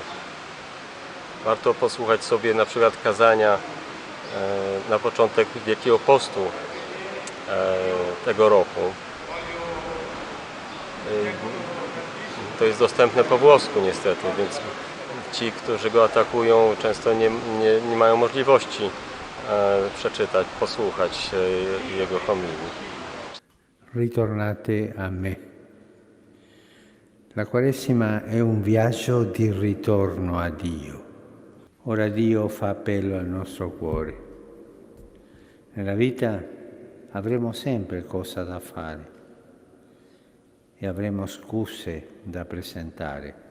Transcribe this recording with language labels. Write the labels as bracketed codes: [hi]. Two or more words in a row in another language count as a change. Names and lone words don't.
[pl] Warto posłuchać sobie na przykład kazania na początek Wielkiego Postu tego roku. To jest dostępne po włosku niestety, więc ci, którzy go atakują, często nie mają możliwości przeczytać, posłuchać jego homilii. [it] Ritornate a me. La Quaresima è un viaggio di ritorno a Dio. Ora Dio fa appello al nostro cuore. Nella vita avremo sempre cosa da fare e avremo scuse da presentare.